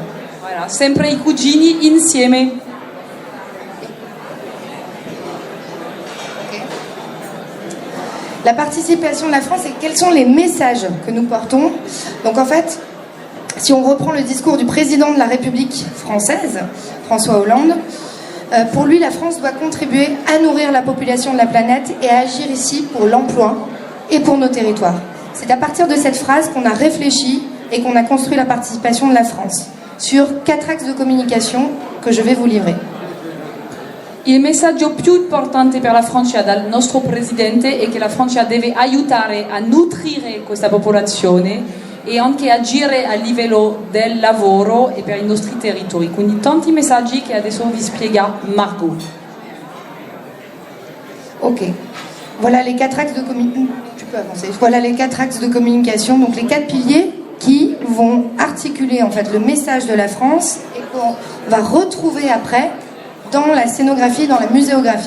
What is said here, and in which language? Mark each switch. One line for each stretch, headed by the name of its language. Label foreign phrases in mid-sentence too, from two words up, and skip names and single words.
Italian: Voilà, sempre i cugini insieme. Okay.
French: La participation de la France et quels sont les messages que nous portons. Donc en fait, si on reprend le discours du président de la République française, François Hollande, pour lui, la France doit contribuer à nourrir la population de la planète et à agir ici pour l'emploi et pour nos territoires. C'est à partir de cette phrase qu'on a réfléchi et qu'on a construit la participation de la France sur 4 axes de communication que je vais vous livrer.
Italian: Il messaggio più importante per la Francia dal nostro presidente è che la Francia deve aiutare a nutrire questa popolazione e anche agire a livello del lavoro e per i nostri territori. Quindi tanti messaggi che adesso vi spiega Margot. Ok.
French: Voilà les 4 axes de communication. Tu peux avancer. Voilà les 4 axes de communication, donc les 4 piliers qui vont articuler en fait le message de la France et qu'on va retrouver après dans la scénographie, dans la muséographie.